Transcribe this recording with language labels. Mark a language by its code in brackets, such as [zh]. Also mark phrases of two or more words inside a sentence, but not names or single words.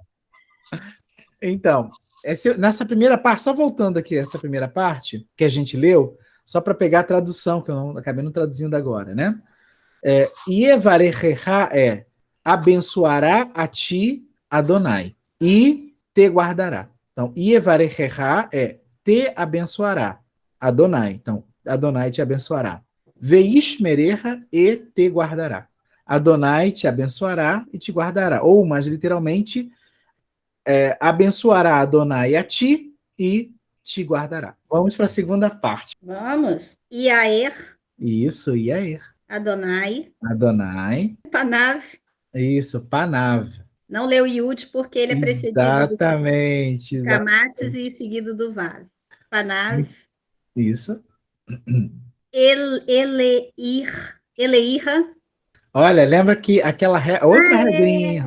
[pt] Então, nessa primeira parte, só voltando aqui, essa primeira parte que a gente leu, só para pegar a tradução, que eu acabei não traduzindo agora, né? Yevarechecha abençoará a ti Adonai e te guardará. Então, Yevarechecha te abençoará Adonai. Então, Adonai te abençoará. [he] וישמרך [pt] e te guardará. Adonai te abençoará e te guardará. Ou, mais literalmente, abençoará Adonai a ti e te guardará. Vamos para a segunda parte. Vamos. Iaer. Isso, Iaer. Adonai. Panav. Isso, Panav. Não leu Yud porque ele é precedido exatamente, do Kamates e seguido do Vav. Panav. Isso. Eleirra. Olha, lembra que aquela outra regrinha.